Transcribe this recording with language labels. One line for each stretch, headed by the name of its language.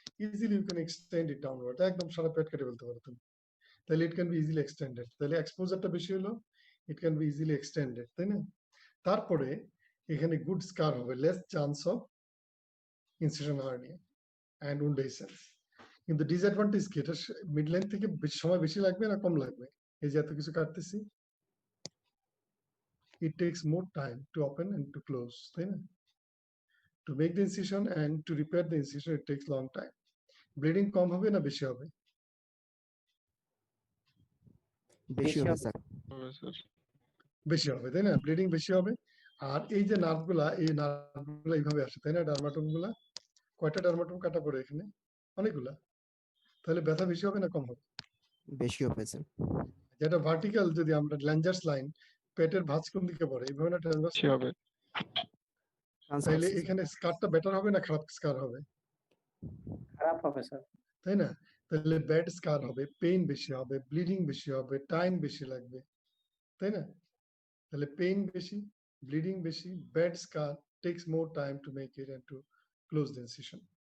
English: easily you can extend it downward,
Bangla: একদম সারা পেট কেটে ফেলতে পারো তুমি, তাহলে
English: It can be easily extended.
Bangla: তাহলে এক্সপোজারটা বেশি হলো,
English: it can be easily extended,
Bangla: তাই না? তারপরে এখানে গুড স্কার হবে,
English: Less chance of incision hernia and wound essence.
Bangla: কিন্তু ডিসঅ্যাডভান্টেজ কি? এটা মিড লাইন থেকে সময় বেশি লাগবে না কম লাগবে? এই যে এত কিছু কাটতেছি,
English: it takes more time to open and to close,
Bangla: তাই না?
English: To make the incision and to repair the incision, it takes long time.
Bangla: Bleeding কম হবে না বেশি হবে? বেশি হবে স্যার। বেশি হবে, তাই না? ব্লিডিং বেশি হবে। আর এই যে নার্ভগুলা, এই নার্ভগুলা এইভাবে আসে, তাই না? ডার্মাটোম গুলা, কয়টা ডার্মাটোম কাটা পড়ে এখানে? অনেকগুলা। তাহলে ব্যথা বেশি হবে না কম হবে? বেশি হবে স্যার। যেটা ভার্টিক্যাল, যদি আমরা ল্যাঞ্জার্স লাইন, পেটের ভাঁজ কোন দিকে পড়ে, এইভাবে না ট্রান্সভার্স হবে, তাহলে এখানে স্কারটা বেটার হবে না খারাপ স্কার হবে? খারাপ হবে স্যার, তাই না? তো তাহলে ব্যাড স্কার হবে, পেইন বেশি হবে, ব্লিডিং বেশি হবে, টাইম বেশি লাগবে, তাই না? তাহলে পেইন বেশি,
English: bleeding
Bangla: বেশি,
English: bad scar takes more time to make it and to close the incision.